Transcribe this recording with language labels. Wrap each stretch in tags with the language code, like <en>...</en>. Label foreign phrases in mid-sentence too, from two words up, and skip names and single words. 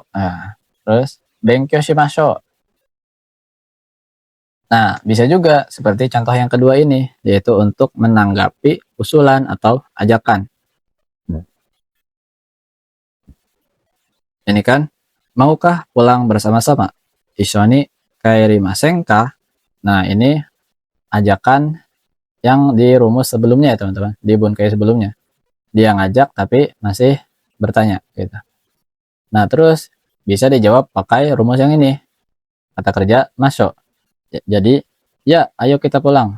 <id>Terus</id> <ja>勉強しましょう.</ja> <id>Nah, bisa juga seperti contoh yang kedua ini, yaitu untuk menanggapi usulan atau ajakan. Ini kan, maukah pulang bersama-sama?</id> <ja>一緒に帰りませんか?</ja> <id>Nah, ini ajakan yang di rumus sebelumnya ya teman-teman, di bunkai sebelumnya. Dia ngajak tapi masih bertanya gitu. Nah, terus bisa dijawab pakai rumus yang ini. Kata kerja masyo. Jadi, ya ayo kita pulang.</id>